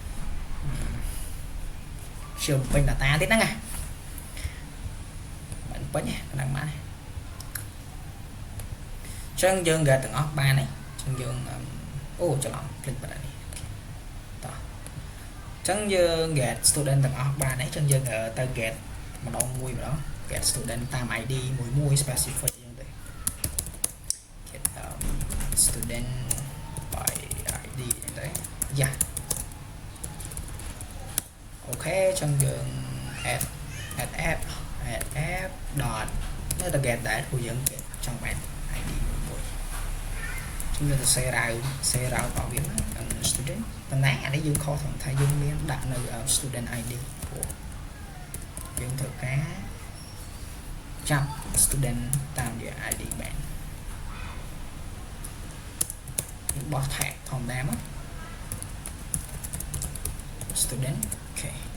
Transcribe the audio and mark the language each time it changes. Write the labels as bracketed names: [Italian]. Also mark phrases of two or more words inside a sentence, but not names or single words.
[Khmer] ជឿពេញ data ទៀតហ្នឹងមិនពេញប៉ុណ្ណឹងបានចឹងយើង get ទាំងអស់បានហើយចឹងយើងអូច្រឡំ click បាត់ហើយចឹងយើង [English] get student [Khmer] ទាំងអស់បានហើយចឹងយើងទៅ get ម្ដង [English] get student [Khmer] តាម ID មួយ specific យើងទៅ [English] get student by ID [Khmer] ហ្នឹងទៅយ៉ា អូខេចឹងយើង [English] add app dot [Khmer] នៅតែ get ដែរព្រោះយើងច ង់បាន ID មួយចឹងយើងទៅ [English] share out [Khmer] របស់វា student ប៉ុន្តែអានេះយើងខុសត្រង់ថាយើងមានដាក់នៅ [English] student ID [Khmer] ព្រោះយើងត្រូវការចាប់ student តាមវា ID បានយើងបោះ tag ធម្មតាមក student អូខេ